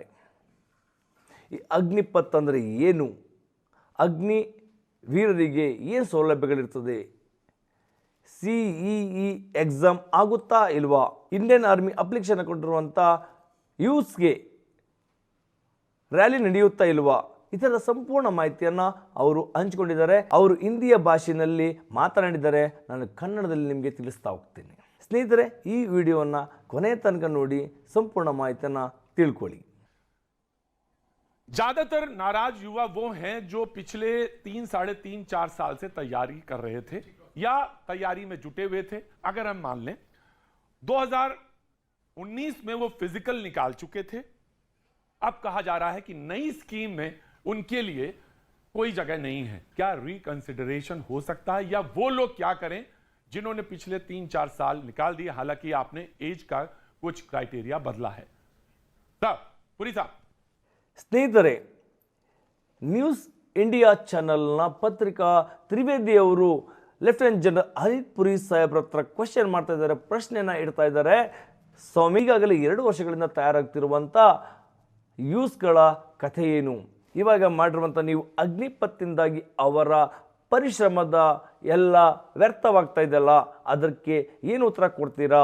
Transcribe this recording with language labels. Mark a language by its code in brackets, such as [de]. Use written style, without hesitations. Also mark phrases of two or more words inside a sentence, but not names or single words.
[kn] ಈ ಅಗ್ನಿಪಥ್ ಅಂದರೆ ಏನು, ಅಗ್ನಿ ವೀರರಿಗೆ ಏನು ಸೌಲಭ್ಯಗಳಿರ್ತದೆ, CEE ಎಕ್ಸಾಮ್ ಆಗುತ್ತಾ ಇಲ್ವಾ, [en] Indian Army application [kn] ಕೊಟ್ಟಿರುವಂಥ ಯೂತ್ಸ್ಗೆ ರ್ಯಾಲಿ ನಡೆಯುತ್ತಾ ಇಲ್ವಾ, ಇದರ ಸಂಪೂರ್ಣ ಮಾಹಿತಿಯನ್ನು ಅವರು ಹಂಚಿಕೊಂಡಿದ್ದಾರೆ. ಅವರು ಹಿಂದಿಯ ಭಾಷೆಯಲ್ಲಿ ಮಾತನಾಡಿದ್ದಾರೆ. ನಾನು ಕನ್ನಡದಲ್ಲಿ ನಿಮಗೆ ತಿಳಿಸ್ತಾ ಹೋಗ್ತೀನಿ. ಸ್ನೇಹಿತರೆ, ಈ ವಿಡಿಯೋವನ್ನು ಕೊನೆ ತನಕ ನೋಡಿ ಸಂಪೂರ್ಣ ಮಾಹಿತಿಯನ್ನು ತಿಳ್ಕೊಳ್ಳಿ. [hi] ज्यादातर नाराज युवा वो हैं जो पिछले 3, साढ़े 3, 4 साल से तैयारी कर रहे थे या तैयारी में जुटे हुए थे. अगर हम मान लें 2019 में वो फिजिकल निकाल चुके थे, अब कहा जा रहा है कि नई स्कीम में उनके लिए कोई जगह नहीं है. क्या रिकंसिडरेशन हो सकता है, या वो लोग क्या करें जिन्होंने पिछले 3-4 साल निकाल दिए, हालांकि आपने एज का कुछ क्राइटेरिया बदला है. तब पुरी साहब, [kn] ಸ್ನೇಹಿತರೆ, ನ್ಯೂಸ್ ಇಂಡಿಯಾ ಚಾನಲ್ನ ಪತ್ರಿಕಾ ತ್ರಿವೇದಿ ಅವರು [en] Lieutenant General [kn] ಅನಿಲ್ ಪುರಿ ಸಾಹೇಬ್ರ ಹತ್ರ ಕ್ವಶನ್ ಮಾಡ್ತಾ ಇದ್ದಾರೆ, ಪ್ರಶ್ನೆಯನ್ನು ಇಡ್ತಾ ಇದ್ದಾರೆ. ಸ್ವಾಮಿ, ಈಗಾಗಲೇ 2 ವರ್ಷಗಳಿಂದ ತಯಾರಾಗ್ತಿರುವಂಥ ಯೂಸ್ಗಳ ಕಥೆ ಏನು, ಇವಾಗ ಮಾಡಿರುವಂಥ ನೀವು ಅಗ್ನಿಪಥಿಂದಾಗಿ ಅವರ ಪರಿಶ್ರಮದ ಎಲ್ಲ ವ್ಯರ್ಥವಾಗ್ತಾ ಇದೆಯಲ್ಲ, ಅದಕ್ಕೆ ಏನು ಉತ್ತರ ಕೊಡ್ತೀರಾ?